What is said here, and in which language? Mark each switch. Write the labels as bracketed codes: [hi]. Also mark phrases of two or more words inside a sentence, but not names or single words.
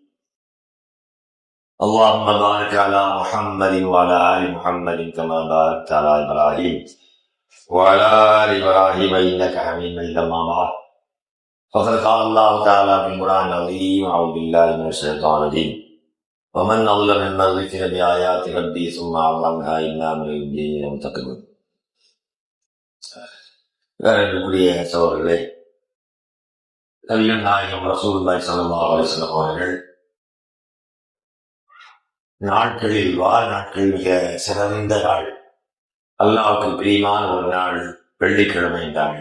[ar] اللهم بارك على محمد وعلى آل محمد كما باركت على إبراهيم وعلى آل إبراهيم إنك حميد مجيد. أما بعد فقد قال الله تعالى في القرآن العظيم: أعوذ بالله من الشيطان الرجيم: ومن أظلم ممن ذكر بآيات ربه ثم أعرض عنها إنا من المجرمين منتقمون. [ta] அன்புக்குரிய சகோதரர்களே, நபிகள் நாயகம் [ar] رسول الله صلى الله عليه وسلم [ta] அவர்கள் நாட்களில் நாட்களில் மிக சிறந்த நாள், அல்லாஹ்வுக்கு பிரியமான ஒரு நாள் வெள்ளிக்கிழமை என்றார்கள்.